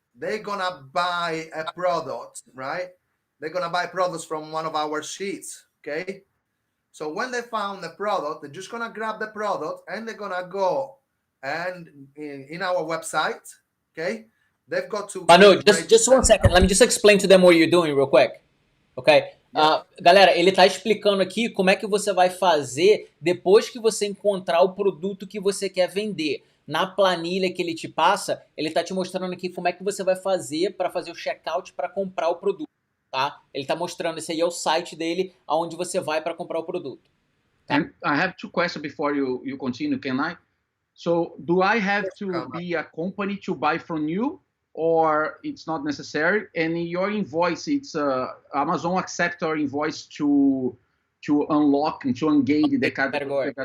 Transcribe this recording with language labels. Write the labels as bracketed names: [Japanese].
[English] They're going to buy a product, right? They're going to buy products from one of our sheets, okay? So when they found the product, they're just going to grab the product and they're going to go and in our website, okay? They've got to... Manu, just 1 second. Let me just explain to them what you're doing real quick, okay? [Portuguese] Galera, ele está explicando aqui como é que você vai fazer depois que você encontrar o produto que você quer vender. Na planilha que ele te passa, ele está te mostrando aqui como é que você vai fazer para fazer o checkout para comprar o produto, tá? Ele está mostrando, esse aí é o site dele, aonde você vai para comprar o produto. Tá? [English] And I have 2 questions before you continue, can I? So, do I have to be a company to buy from you? Or it's not necessary, and in your invoice, it's Amazon accept our invoice to unlock and to engage the category.